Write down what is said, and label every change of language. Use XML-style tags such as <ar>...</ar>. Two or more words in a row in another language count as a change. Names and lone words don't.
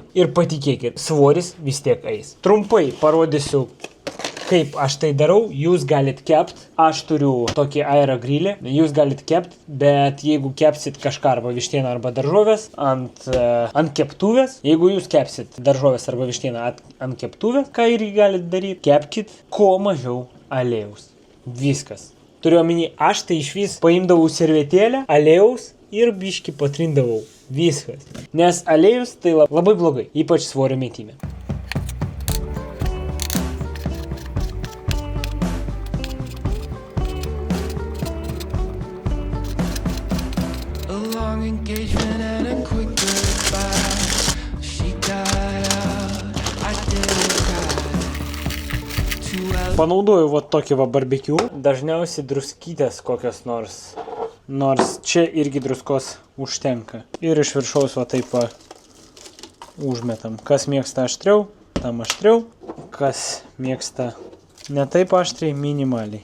<lt>Ir patikėkit, svoris vis tiek eis. Trumpai parodysiu, kaip aš tai darau, jūs galit kept, aš turiu tokį aerogrilį, jūs galit kept, bet jeigu kepsit kažką arba vištieną arba daržovės ant keptuvės, jeigu jūs kepsit daržovės arba vištieną ant keptuvės, ką irgi galit daryti, kepkit kuo mažiau aliejaus. Viskas. Turiu omeny, aš tai išvis paimdavau servetėlę, aliejaus ir biškį patrindavau. Viskas. Nes aliejus tai labai blogai, ypač svorio metime.</lt> <en>Engagement and a quick goodbye. She got out, I didn't cry.</en> <lt>Panaudoju tokį barbecue. Dažniausiai druskytės kokios nors nors čia irgi druskos užtenka. Ir iš viršaus va taip va užmetam. Kas mėgsta aštriau, tam aštriau. Kas mėgsta ne taip aštriai, minimaliai.</lt>